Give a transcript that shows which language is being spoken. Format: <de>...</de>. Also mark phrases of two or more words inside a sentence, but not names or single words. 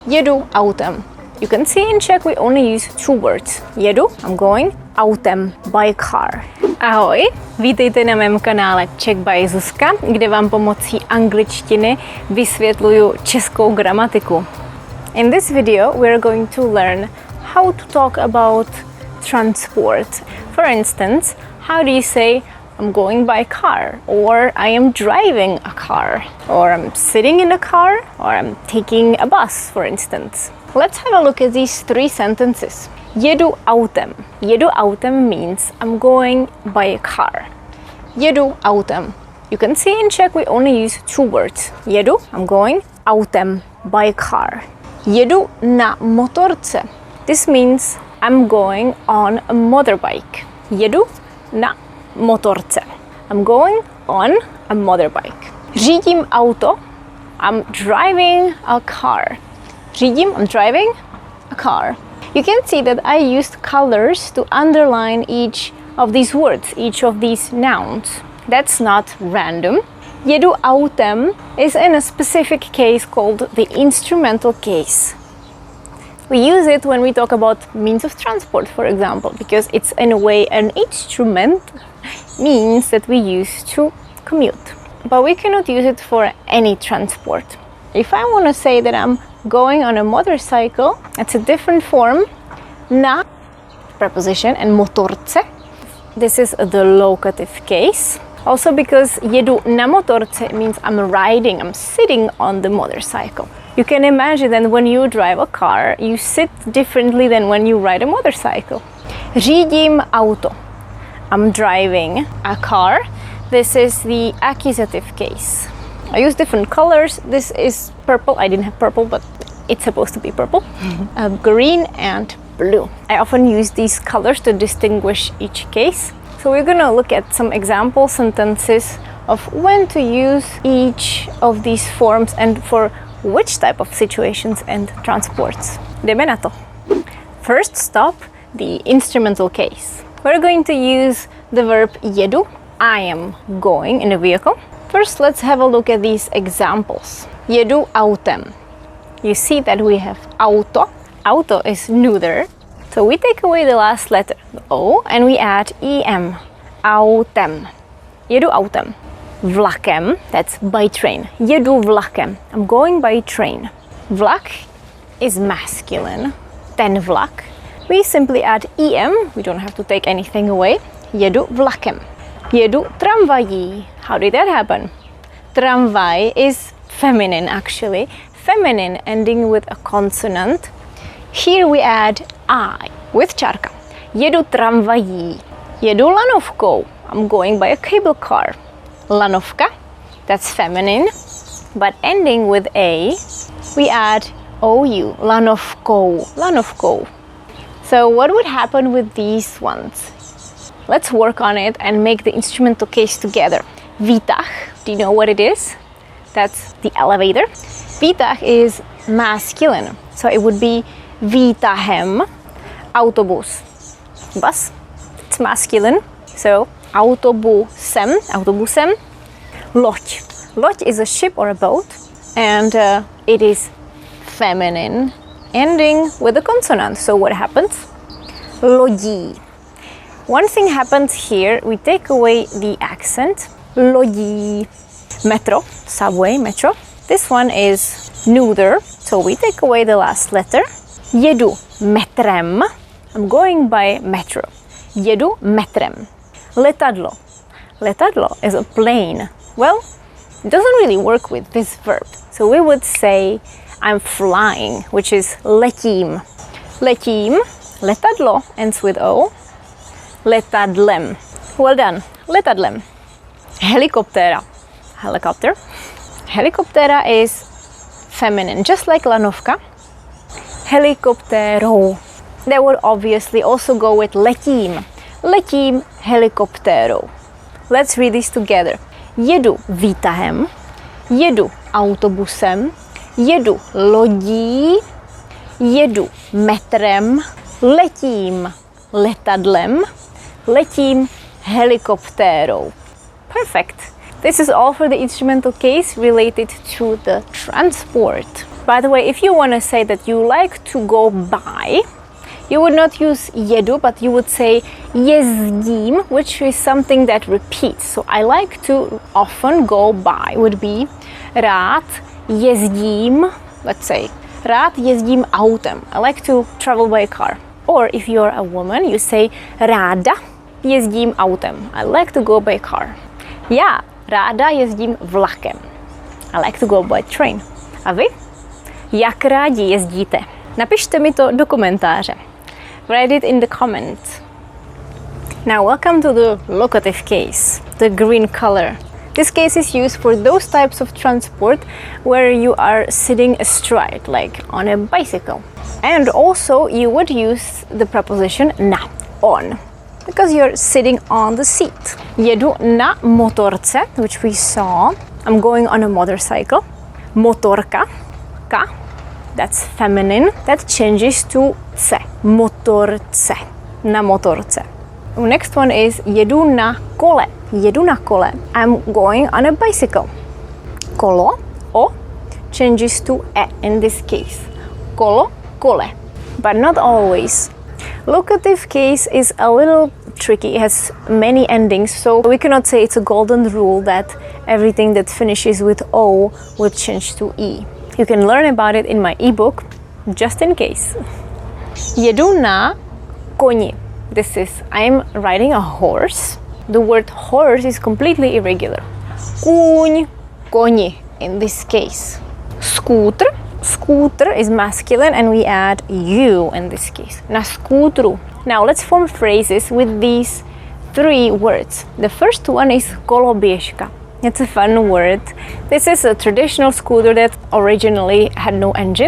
<cs>Jedu autem.</cs> <en>You can see in Czech we only use two words. Jedu, I'm going, autem, by car.</en> <cs>Ahoj, vítejte na mém kanále Czech by Zuzka, kde vám pomocí angličtiny vysvětluju českou gramatiku.</cs> <en>In this video we are going to learn how to talk about transport. For instance, how do you say I'm going by car, or I am driving a car, or I'm sitting in a car, or I'm taking a bus, for instance. Let's have a look at these three sentences.</en> <cs>Jedu autem. Jedu autem</cs> <en>means I'm going by a car.</en> <cs>Jedu autem.</cs> <en>You can see in Czech we only use two words. Jedu, I'm going,</en> <cs>autem,</cs> <en>by a car.</en> <cs>Jedu na motorce.</cs> <en>This means I'm going on a motorbike.</en> <cs>Jedu na motorce.</cs> <en>I'm going on a motorbike.</en> <cs>Řídím auto.</cs> <en>I'm driving a car. Řídím, I'm driving a car. You can see that I used colors to underline each of these words, each of these nouns. That's not random.</en> <cs>Jedu autem</cs> <en>is in a specific case called the instrumental case. We use it when we talk about means of transport, for example, because it's in a way an instrument, means that we use to commute. But we cannot use it for any transport. If I want to say that I'm going on a motorcycle, it's a different form. Na, preposition, and motorce. This is the locative case. Also because</en> <cs>jedu na motorce</cs> <en>means I'm riding, I'm sitting on the motorcycle. You can imagine that when you drive a car, you sit differently than when you ride a motorcycle.</en> <cs>Řídím auto.</cs> <en>I'm driving a car. This is the accusative case. I use different colors. This is purple. I didn't have purple, but it's supposed to be purple. Green and blue. I often use these colors to distinguish each case. So we're gonna look at some example sentences of when to use each of these forms and for which type of situations and transports.</en> <cs>Jdeme na to.</cs> <en>First stop, the instrumental case. We're going to use the verb jedu. I am going in a vehicle. First, let's have a look at these examples.</en> <cs>Jedu autem.</cs> <en>You see that we have auto. Auto is neuter. So we take away the last letter, the O, and we add em.</en> <cs>Autem. Jedu autem. Vlakem,</cs> <en>that's by train.</en> <cs>Jedu vlakem.</cs> <en>I'm going by train. Vlak is masculine.</en> <cs>Ten vlak.</cs> <en>We simply add em. We don't have to take anything away.</en> <cs>Jedu vlakem. Jedu tramvají.</cs> <en>How did that happen? Tramvaj is feminine actually. Feminine ending with a consonant. Here we add I with čárka.</en> <cs>Jedu tramvají. Jedu lanovkou.</cs> <en>I'm going by a cable car. Lanovka, that's feminine, but ending with a, we add ou.</en> <cs>Lanovkou. Lanovkou.</cs> <en>So what would happen with these ones? Let's work on it and make the instrumental case together. Výtah, do you know what it is? That's the elevator. Výtah is masculine, so it would be výtahem. Autobus, bus, it's masculine, so</en> <cs>autobusem, autobusem.</cs> <en>Loď. Loď is a ship or a boat, and it is feminine, ending with a consonant. So what happens? Lodí. One thing happens here, we take away the accent. Lodí. Metro, subway, metro. This one is neuter, so we take away the last letter.</en> <cs>Jedu metrem.</cs> <en>I'm going by metro.</en> <cs>Jedu metrem. Letadlo. Letadlo</cs> <en>is a plane. Well, it doesn't really work with this verb. So we would say I'm flying, which is letím. Letím. Letadlo ends with O. Letadlem. Well done.</en> <cs>Letadlem. Helikoptéra.</cs> <en>Helicopter. Helikoptéra is feminine, just like lanovka. Helikoptérou. That would obviously also go with letím.</en> <cs>Letím helikoptérou.</cs> <en>Let's read this together.</en> <cs>Jedu výtahem. Jedu autobusem. Jedu lodí. Jedu metrem. Letím letadlem. Letím helikoptérou.</cs> <en>Perfect. This is all for the instrumental case related to the transport. By the way, if you want to say that you like to go by, you would not use jedu, but you would say jezdím, which is something that repeats. So I like to often go by would be</en> <cs>rád jezdím,</cs> <en>let's say,</en> <cs>rád jezdím autem.</cs> <en>I like to travel by car. Or if you're a woman, you say</en> <cs>ráda jezdím autem.</cs> <en>I like to go by car.</en> <cs>Já ráda jezdím vlakem.</cs> <en>I like to go by train.</en> <cs>A vy? Jak rádi jezdíte? Napište mi to do komentáře.</cs> <en>Write it in the comments. Now welcome to the locative case, the green color. This case is used for those types of transport where you are sitting astride, like on a bicycle. And also you would use the preposition na, on, because you're sitting on the seat.</en> <cs>Jedu na motorce,</cs> <en>which we saw. I'm going on a motorcycle. Motorka, ka, that's feminine. That changes to ce,</en> <cs>motorce, na motorce.</cs> <en>Next one is</en> <cs>jedu na kole. Jedu na kole.</cs> <en>I'm going on a bicycle. Kolo, o, changes to e in this case.</en> <cs>Kolo, kole.</cs> <en>But not always. Locative case is a little tricky. It has many endings, so we cannot say it's a golden rule that everything that finishes with o would change to e. You can learn about it in my ebook, just in case.</en> <cs>Jedu na koni.</cs> <en>This is, I'm riding a horse. The word horse is completely irregular.</en> <cs>Kůň, koni</cs> <en>in this case. Scooter. Scooter is masculine and we add you in this case.</en> <cs>Na skútru.</cs> <en>Now let's form phrases with these three words. The first one is koloběžka. It's a fun word. This is a traditional scooter that originally had no engine.</en>